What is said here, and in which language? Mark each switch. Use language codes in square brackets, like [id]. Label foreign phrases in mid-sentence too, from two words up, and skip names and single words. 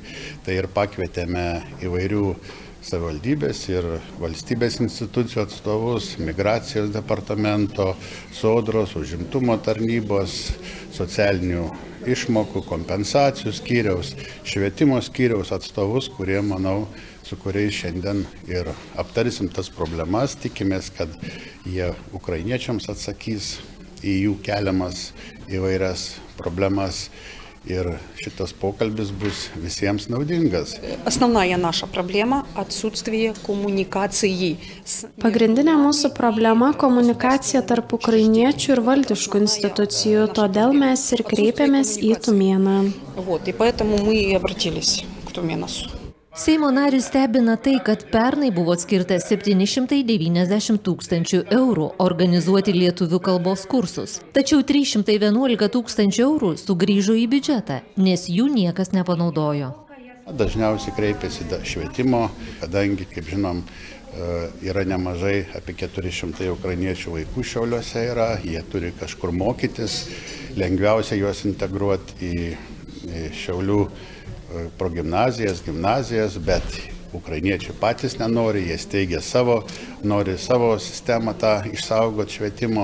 [lt] Tai ir pakvietėme įvairių savivaldybės ir valstybės institucijų atstovus, migracijos departamento, sodros, užimtumo tarnybos, socialinių išmokų, kompensacijų skyriaus, švietimo skyriaus atstovus, kurie, manau, su kuriais šiandien ir aptarsim tas problemas. Tikimės, kad jie ukrainiečiams atsakys į jų keliamas įvairias problemas. Ir šitas pokalbis bus visiems naudingas. [ru] Основная наша проблема – отсутствие коммуникации. [lt] Pagrindinė mūsų problema – komunikacija tarp ukrainiečių ir valdiškų institucijų, todėl mes ir kreipėmės į Tumėną. [ru] И поэтому мы и обратились к Туменасу. [lt] Seimo narį stebina tai, kad pernai buvo skirta 790 000 eurų organizuoti lietuvių kalbos kursus. Tačiau 311 000 eurų sugrįžo į biudžetą, nes jų niekas nepanaudojo. Dažniausiai kreipiasi švietimo, kadangi, kaip žinom, yra nemažai, apie 400 ukrainiečių vaikų Šiauliuose yra, jie turi kažkur mokytis, lengviausia juos integruoti į Šiaulių progimnazijas, gimnazijas, bet ukrainiečiai patys nenori, jie steigia nori savo sistemą tą išsaugoti švietimo.